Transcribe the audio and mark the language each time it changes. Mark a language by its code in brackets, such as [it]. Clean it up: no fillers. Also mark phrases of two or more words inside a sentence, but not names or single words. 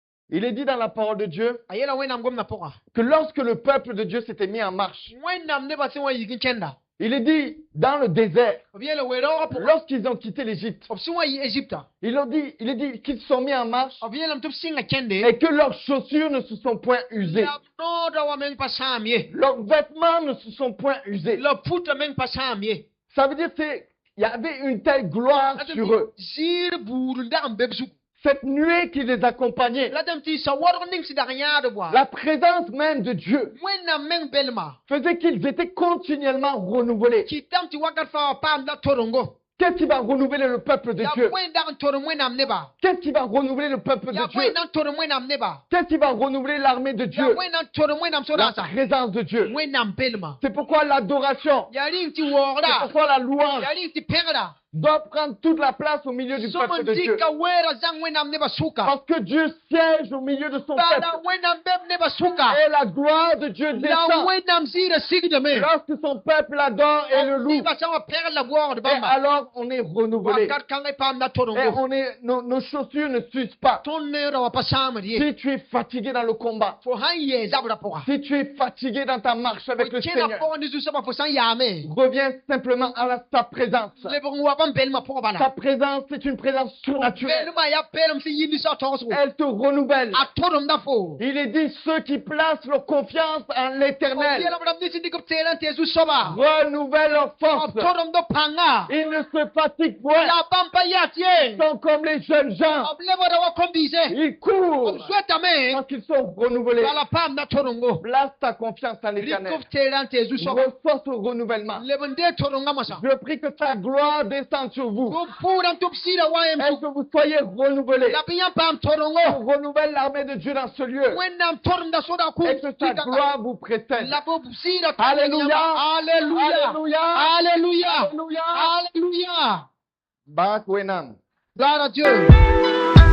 [fr] Il est dit dans la parole de Dieu [mos] ayela wẽnnaam gomda pʋga [fr] que lorsque le peuple de Dieu s'était mis en marche, [mos] wẽnnaam nebã sẽn wa yik n kẽnda [fr] il est dit dans le désert, [mos] b yeela weoogã pʋga [fr] lorsqu'ils ont quitté l'Égypte, [mos] b sẽn wa yɩ Égypta [fr] il est dit qu'ils sont mis en marche [mos] b yeelame tɩ b sɩnga kẽnde [fr] et que leurs chaussures ne se sont point usées. [mos] la b noodã wa meng pa sãam ye [fr] Leurs vêtements ne se sont point usés. [mos] la pʋta meng pa sãam ye [fr] Ça veut dire qu'il y avait une telle gloire sur eux. [mos] ziir buur n dag n beb zugu [fr] Cette nuée qui les accompagnait, [mos] la dãmb tɩ sa waoodg ning sɩd dag yãade boa [fr] la présence même de Dieu [mos] wẽnnaam meng belma [fr] faisait qu'ils étaient continuellement renouvelés. [mos] kɩtame tɩ wakat fãa wa paam la torengo [fr] Qu'est-ce qui va renouveler le peuple de [mos] yaa [fr] Dieu? [mos] bõe dag n torem wẽnnaam neba [fr] Qu'est-ce qui va renouveler le peuple de [mos] yaa bõe [fr] Dieu? [mos] na n torem wẽnnaam neba [fr] Qu'est-ce qui va renouveler l'armée de [mos] yaa [fr] Dieu? [mos] bõe na n torem wẽnnaam [fr] La [mos] so-dãnsã [fr] présence de Dieu. [mos] wẽnnaam belma [fr] C'est pourquoi l'adoration, [mos] yaa ring tɩ [fr] c'est [mos] waoogra [fr] pourquoi la louange [mos] yaa ring tɩ pẽgra [fr] doit prendre toute la place au milieu du [mos] sõm [fr] peuple [mos] n [fr] de Dieu. [mos] dɩka weera zãng wẽnnaam nebã sʋka [fr] Parce que Dieu siège au milieu de son peuple. [mos] bala wẽnnaam beb nebã sʋka [fr] Et la gloire de Dieu [mos] la [fr] descend [mos] wẽnnaam ziirã sigdame [fr] lorsque son peuple adore et le loue. [mos] nebã sã wa pɛgd la waoogd [fr] Et [mos] bãmba [fr] alors on est renouvelé. [mos] wakat kãngã paam la [fr] Et [mos] torengo [fr] nos chaussures ne s'usent pas. [mos] tõnd neerã wa pa sãamd ye [fr] Si tu es fatigué dans le combat, [mos] fo sãn yɛɛ zabrã pʋga [fr] si tu es fatigué dans ta marche avec le [mos] kẽna [fr] Seigneur, [mos] pʋgẽ ne zu-soabã fo sãn yaame [fr] reviens simplement à sa présence. [mos] lebg n wa bãmb belmã pʋgẽ bala [fr] Sa présence, c'est une présence surnaturelle. [mos] belmã yaa pɛlem sẽn yɩ ninsã togsgo [fr] Elle te renouvelle. [mos] a tʋdmda fo [fr] Il est dit ceux qui placent leur confiance en l'éternel [mos] yeelb rãmb nins n dɩk b teelã n tee zu-soaba [fr] renouvellent leur [mos] b [fr] force. [mos] tʋdmd pãnga [fr] Ils ne se fatiguent point. [mos] la bãmb pa yat ye [fr] Ils sont comme les jeunes gens. [mos] b lebgda wa kõn-biise [fr] Ils courent [mos] b zoetame [fr] parce qu'ils sont renouvelés. [mos] bala paamda tʋdmgo [fr] Place ta confiance en [mos] rɩk [fr] l'éternel. [mos] b teelã n tee zu-soaba [fr] Reçois ce renouvellement. [mos] leb n dee tʋdmgã mosã [fr] Je prie que ta gloire descende sur vous. [mos] b pʋʋrã n tɩ b sɩda wa yem [fr] Et que vous soyez renouvelés. [mos] la b yã paam [fr] On [mos] tʋdmgo [fr] renouvelle l'armée de Dieu dans ce lieu. [mos] wẽnnaam tʋdmda soda [fr] Et que sa gloire vous précède. [mos] la b sɩda [fr] Alléluia. Alléluia. Alléluia. Alléluia. Alléluia. Alléluia. [mos] Barak Wenam. [fr] Gloire à Dieu.